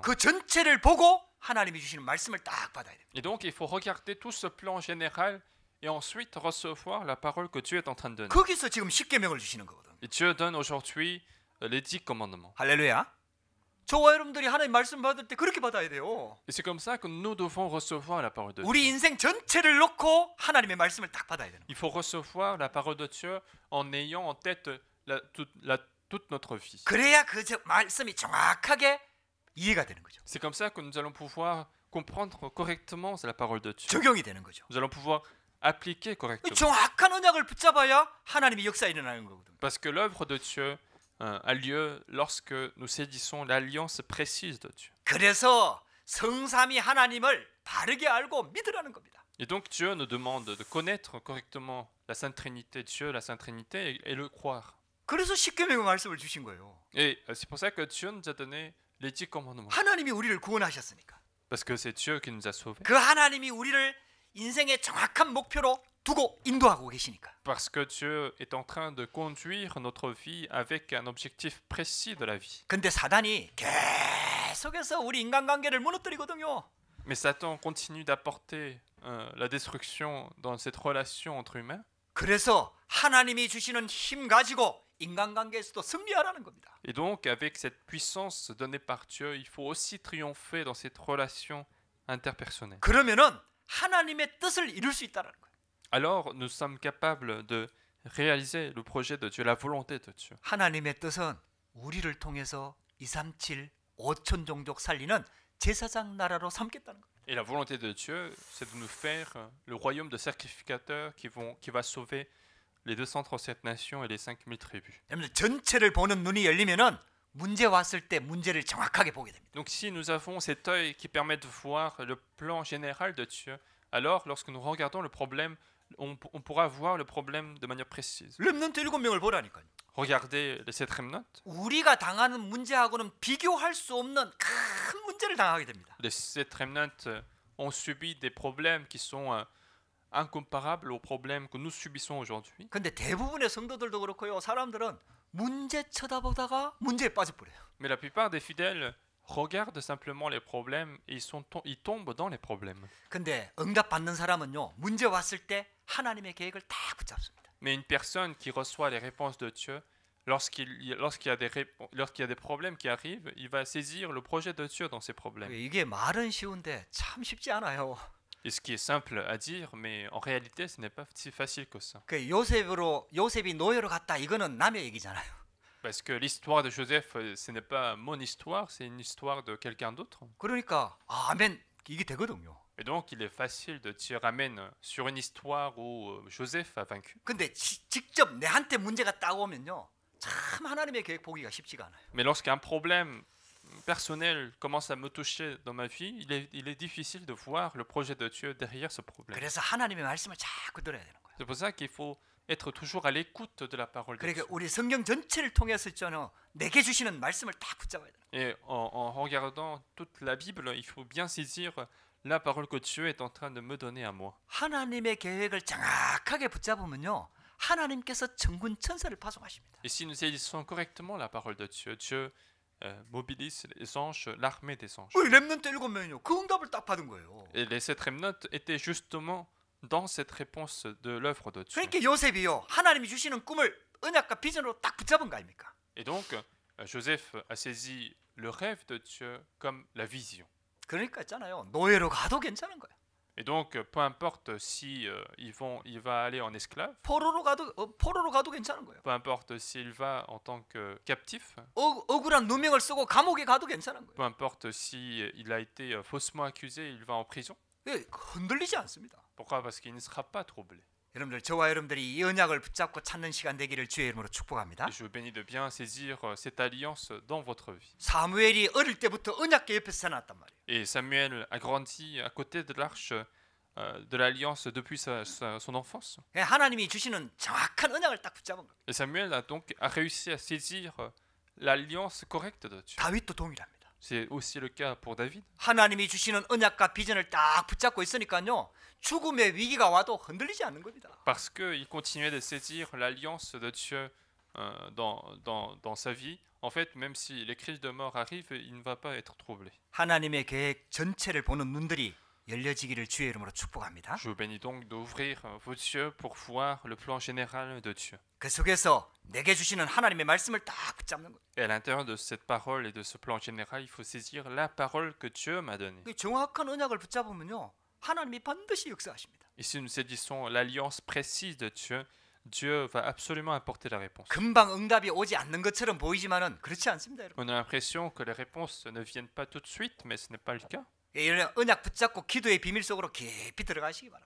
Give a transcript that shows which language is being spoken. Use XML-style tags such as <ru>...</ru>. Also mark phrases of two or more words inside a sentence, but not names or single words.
<ko>그 전체를 보고 하나님이 주시는 말씀을 딱 받아야 돼요.</ko> <fr>Et donc, il faut regarder tout ce plan général et ensuite recevoir la parole que Dieu est en train de donner.</fr> <ko>거기서 지금 십계명을 주시는 거거든요.</ko> <fr>Et Dieu donne aujourd'hui les 10 commandements.</fr> <ko>할렐루야. 저와 여러분들이 하나님 말씀 받을 때 그렇게 받아야 돼요.</ko> <fr>Et c'est comme ça que nous devons recevoir la parole de Dieu.</fr> <ko>우리 인생 전체를 놓고 하나님의 말씀을 딱 받아야 되는 거예요.</ko> <fr>Il faut recevoir la parole de Dieu en ayant en tête toute notre vie.</fr> <ko>그래야 그 말씀이 정확하게 이해가 되는 거죠.</ko> <fr>C'est comme ça que nous allons pouvoir comprendre correctement la parole de Dieu.</fr> <ko>적용이 되는 거죠.</ko> <fr>Nous allons pouvoir appliquer correctement.</fr> <ko>정확한 언약을 붙잡아야 하나님의 역사 일어나는 거거든요.</ko> <fr>Parce que l'œuvre de Dieu a lieu lorsque nous saisissons l'alliance précise de Dieu.</fr> <ko>그래서 성삼위 하나님을 바르게 알고 믿으라는 겁니다.</ko> <fr>Et donc Dieu nous demande de connaître correctement la Sainte Trinité, Dieu, la Sainte Trinité, et le croire.</fr> <ko>그래서 십계명의 말씀을 주신 거예요.</ko> <fr>Et c'est pour ça que Dieu nous a donné les 10 commandements.</fr> <ko>하나님이 우리를 구원하셨으니까.</ko> <fr>Parce que c'est Dieu qui nous a sauvés.</fr> <ko>그 하나님이 우리를 인생의 정확한 목표로 두고 인도하고 계시니까.</ko> <fr>Parce que Dieu est en train de conduire notre vie avec un objectif précis de la vie.</fr> <ko>근데 사단이 계속해서 우리 인간관계를 무너뜨리거든요.</ko> <fr>Mais Satan continue d'apporter la destruction dans cette relation entre humains.</fr> <ko>그래서 하나님이 주시는 힘 가지고 인간관계에서도 승리하라는 겁니다.</ko> <fr>Et donc, avec cette puissance donnée par Dieu, il faut aussi triompher dans cette relation interpersonnel.</fr> <ko>그러면은 하나님의 뜻을 이룰 수 있다는 거예요.</ko> <fr>Alors nous sommes capables de réaliser le projet de Dieu, la volonté de Dieu.</fr> <ko>하나님의 뜻은 우리를 통해서 237 5천 종족 살리는 제사장 나라로 삼겠다는 거예요.</ko> <fr>Et la volonté de Dieu, c'est de nous faire le royaume de sacrificateurs qui va sauver les 237 nations et les 5000 tribus.</fr> <ko>여러분들 전체를 보는 눈이 열리면은 문제 왔을 때 문제를 정확하게 보게 됩니다.</ko> <fr>Donc si nous avons cet œil qui permet de voir le plan général de Dieu, alors lorsque nous regardons le problème, on pourra voir le problème de manière précise.</fr> <ko>렘넌트 7명을 보라니까요.</ko> <fr>Regardez les 7 remnants.</fr> <ko>우리가 당하는 문제하고는 비교할 수 없는 큰 문제를 당하게 됩니다.</ko> <fr>Les 7 remnants ont subi des problèmes qui sont incomparables aux problèmes que nous subissons aujourd'hui.</fr> <ko>근데 대부분의 성도들도 그렇고요. 사람들은 문제 쳐다보다가 문제에 빠져버려요.</ko> <fr>Mais la plupart des fidèles regardent simplement les problèmes et ils tombent dans les problèmes.</fr> <ko>근데 응답 받는 사람은요. 문제 왔을 때 하나님의 계획을 다 붙잡습니다.</ko> <fr>Mais une personne qui reçoit les réponses de Dieu, lorsqu'il y a des problèmes qui arrivent, il va saisir le projet de Dieu dans ces problèmes.</fr> <ko>이게 말은 쉬운데 참 쉽지 않아요.</ko> <fr>Et ce qui est simple à dire, mais en réalité, ce n'est pas si facile que ça.</fr> <ko>그 요셉이 노예로 갔다 이거는 남의 얘기잖아요.</ko> <fr>Parce que l'histoire de Joseph, ce n'est pas mon histoire, c'est une histoire de quelqu'un d'autre.</fr> <ko>그러니까 아멘 이게 되거든요.</ko> <fr>Et donc, il est facile de dire amen sur une histoire où Joseph a vaincu.</fr> <ko>근데 직접 내한테 문제가 딱 오면요. 참 하나님의 계획 보기가 쉽지가 않아요.</ko> <fr>Mais lorsqu'un problème personnel commence à me toucher dans ma vie, il est difficile de voir le projet de Dieu derrière ce problème.</fr> <ko>그래서 하나님의 말씀을 자꾸 들어야 되는 거예요.</ko> <fr>C'est pour ça qu'il faut être toujours à l'écoute de la parole de</fr> <ko>그러니까</ko> <fr>Dieu.</fr> <ko>우리 성경 전체를 통해서 있잖아요. 내게 주시는 말씀을 딱 붙잡아야 돼요.</ko> <fr>Et en regardant toute la Bible, il faut bien saisir la parole que Dieu est en train de me donner à moi.</fr> <ko>하나님의 계획을 정확하게 붙잡으면요. 하나님께서 천군 천사를 파송하십니다.</ko> <fr>Et si nous saisissons correctement la parole de Dieu, Dieu mobilise les anges, l'armée des anges.</fr> <ko>렘넌트 7명이요. 그 응답을 딱 받은 거예요.</ko> <fr>Et les 7 remnants étaient justement dans cette réponse de l'œuvre de Dieu.</fr> <ko>그러니까 요셉이요. 하나님이 주시는 꿈을 언약과 비전으로 딱 붙잡은 거 아닙니까?</ko> <fr>Et donc, Joseph a saisi le rêve de Dieu comme la vision.</fr> <ko>그러니까 있잖아요. 노예로 가도 괜찮은 거예요.</ko> <fr>Et donc, peu importe si il va aller en esclave,</fr> <ko>포로로 가도 괜찮은 거예요.</ko> <fr>peu importe s'il va en tant que captif,</fr> <ko>억울한 누명을 쓰고 감옥에 가도 괜찮은 거예요.</ko> <fr>peu importe si il a été faussement accusé, il va en prison.</fr> <ko>흔들리지 않습니다.</ko> <fr>Pourquoi? Parce qu'il ne sera pas troublé.</fr> <ko>여러분들 저와 여러분들이 이 언약을 붙잡고 찾는 시간 되기를 주의 이름으로 축복합니다.</ko> <fr>Et je vous bénis de bien saisir cette alliance dans votre vie.</fr> <ko>사무엘이 어릴 때부터 언약궤 옆에서 살아났단 말이에요.</ko> <fr>Et Samuel a grandi à côté de l'arche de l'alliance depuis son enfance.</fr> <ko>하나님이 주시는 정확한 언약을 딱 붙잡은 거예요.</ko> <fr>Et Samuel a réussi à saisir l'alliance correcte de Dieu.</fr> <ko>다윗도 동일합니다.</ko> <fr>C'est aussi le cas pour David.</fr> <ko>하나님이 주시는 언약과 비전을 딱 붙잡고 있으니까요. 죽음의 위기가 와도 흔들리지 않는 겁니다.</ko> <fr>Parce qu'il continuait de saisir l'alliance de Dieu dans sa vie. En fait, même si les crises de mort arrivent, il ne va pas être troublé.</fr> <ko>하나님의 계획 전체를 보는 눈들이 열려지기를 주의 이름으로 축복합니다.</ko> <fr>Je vous bénis donc d'ouvrir vos yeux pour voir le plan général de Dieu.</fr> <ko>그 속에서 내게 주시는 하나님의 말씀을 딱 붙잡는 거예요.</ko> <fr>Et à l'intérieur de cette parole et de ce plan général, il faut saisir la parole que Dieu m'a donnée.</fr> <ko>그 정확한 언약을 붙잡으면요. 하나님이 반드시 역사하십니다.</ko> <fr>Et si nous saisissons l'alliance précise de Dieu, Dieu va absolument apporter la réponse.</fr> <ko>금방 응답이 오지 않는 것처럼 보이지만은 그렇지 않습니다, 여러분.</ko> <fr>On a l'impression que les réponses ne viennent pas tout de suite, mais ce n'est pas le cas.</fr> <ko>이런 언약 붙잡고 기도의 비밀 속으로 깊이 들어가시기 바랍니다.</ko>